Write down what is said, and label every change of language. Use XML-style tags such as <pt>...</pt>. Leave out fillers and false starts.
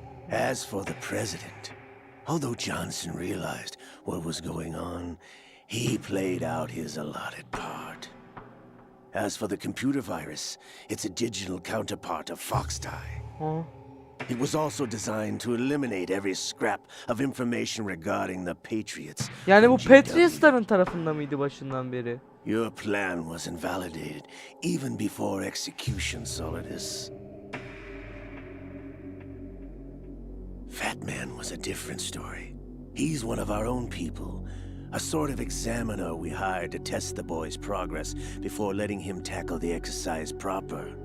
<en>As for the president, although Johnson realized what was going on, he played out his allotted part. As for the computer virus, it's a digital counterpart of Foxdie. Huh? It was also designed to eliminate every scrap of information regarding the Patriots.</en> <tr>Yani bu</tr> <en>from GW.</en> <tr>Patriots'ların tarafında mıydı başından beri?</tr> <en>Your plan was invalidated even before execution, Solidus. Fat Man was a different story. He's one of our own people, a sort of examiner we hired to test the boy's progress before letting him tackle the exercise proper.</en>